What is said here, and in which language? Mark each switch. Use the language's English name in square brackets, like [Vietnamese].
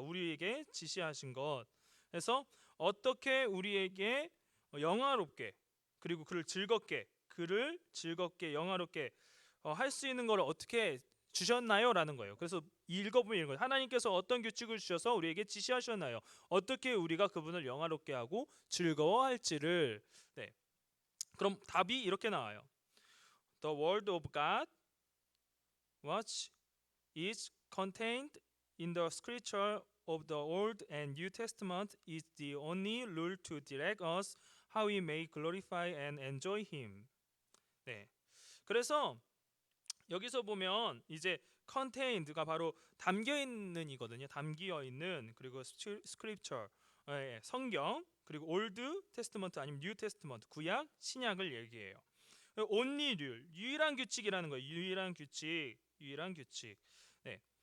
[Korean] 우리에게 지시하신 것. 그래서 어떻게 우리에게 영화롭게 그리고 그를 즐겁게 영화롭게 할 수 있는 걸 어떻게 주셨나요? 라는 거예요. 그래서 읽어보면 이런 거예요. 하나님께서 어떤 규칙을 주셔서 우리에게 지시하셨나요? 어떻게 우리가 그분을 영화롭게 하고 즐거워할지를. 네. 그럼 답이 이렇게 나와요. [English] The word of God, what is contained in the scripture of the Old and New Testament is the only rule to direct us how we may glorify and enjoy Him. [Korean] 네. 그래서 여기서 보면 이제 contained가 바로 담겨 있는 이거든요. 담겨 있는. 그리고 scripture 성경, 그리고 Old Testament 아니면 New Testament 구약 신약을 얘기해요. [English] only rule [Korean] 유일한 규칙이라는 거예요. 유일한 규칙. 네.